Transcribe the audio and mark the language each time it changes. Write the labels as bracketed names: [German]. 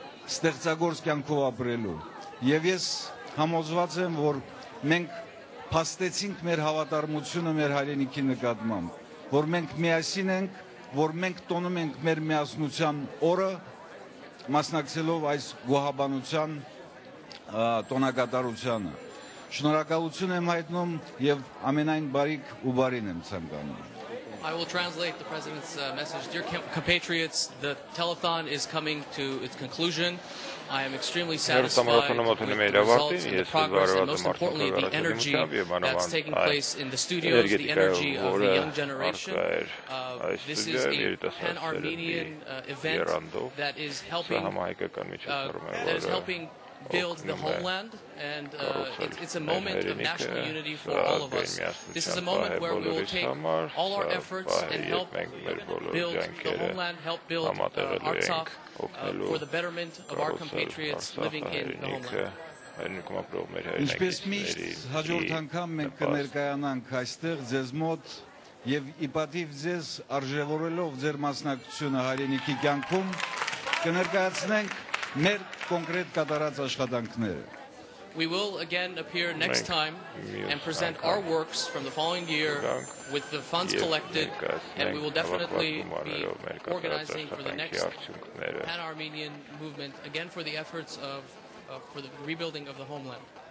[Armenian] ստեղծագործ կյանքով ապրելու։ Եվ ես համոզված եմ, որ մենք փաստեցինք մեր հավատարմությունը մեր հայրենիքի նկատմամբ, որ մենք միասին ենք, որ մենք տոնում ենք մեր միասնության օրը, մասնակցելով այս գոհաբանության տոնակատարությանը։ Շնորհակալություն եմ հայտնում եւ ամենայն բարիք ու բարին եմ ցանկանում։ [English] I will translate the President's message. Dear compatriots, the telethon is coming to its conclusion. I am extremely satisfied with the results and the progress, and most importantly, the energy that's taking place in the studios, the energy of the young generation. This is a pan-Armenian event that is helping build the homeland, and it's a moment of national unity for all of us. This is a moment where we will take all our efforts and help build the homeland, help build Artsakh for the betterment of our compatriots living in the homeland. [Armenian] Ինչպես միշտ հաջորդ անգամ մենք կներկայանանք այստեղ ձեզ մոտ եւ իպատիվ ձեզ արժևորելով ձեր մասնակցությունը հայրենիքի կյանքում կներկայացնենք մեր կոնկրետ կատարած աշխատանքները։ [English] We will again appear next time and present our works from the following year with the funds collected, and we will definitely be organizing for the next Pan-Armenian movement, again for the efforts for the rebuilding of the homeland.